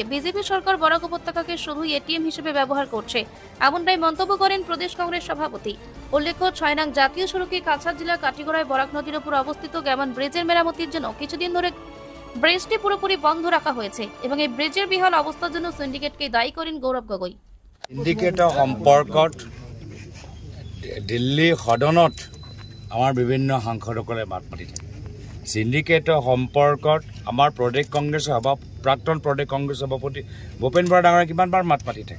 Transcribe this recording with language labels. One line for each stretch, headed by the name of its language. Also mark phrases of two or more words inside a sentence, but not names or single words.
Bangla: বিজেপি সরকার বরাক উপত্যকাকে শুধু এটিএম হিসেবে ব্যবহার করছে, এমনটাই মন্তব্য করেন প্রদেশ কংগ্রেস সভাপতি। উল্লেখ্য, 6 নং জাতীয় সড়কে কাছাড় জেলার কাঠিগড়ায় বরাক নদীর উপর অবস্থিত গেমন ব্রিজের মেরামতির জন্য কিছুদিন ধরে ব্রিজটি পুরোপুরি বন্ধ রাখা হয়েছে এবং এই ব্রিজের বিহাল অবস্থার জন্য সিন্ডিকেটকে দায়ী করেন গৌরব গগৈ।
Assamese: সিন্ডিকেটৰ সম্পৰ্কত দিল্লী সদনত আমাৰ বিভিন্ন সাংসদসকলে মাত মাতি থাকে। সিন্ডিকেটৰ সম্পৰ্কত আমাৰ প্ৰদেশ কংগ্ৰেছ প্ৰাক্তন প্ৰদেশ কংগ্ৰেছ সভাপতি ভূপেন বৰা ডাঙৰে কিমানবাৰ মাত মাতি থাকে।